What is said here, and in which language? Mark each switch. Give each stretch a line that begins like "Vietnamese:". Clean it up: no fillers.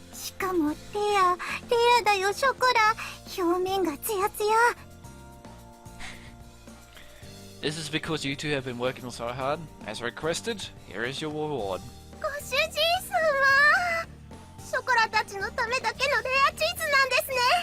Japanese: しかもレアだよショコラ。表面がツヤツヤ。
English: This is because you two have been working so hard. As requested, here is your reward.
Japanese: ご主人様、ショコラたちのためだけのレアチーズなんですね。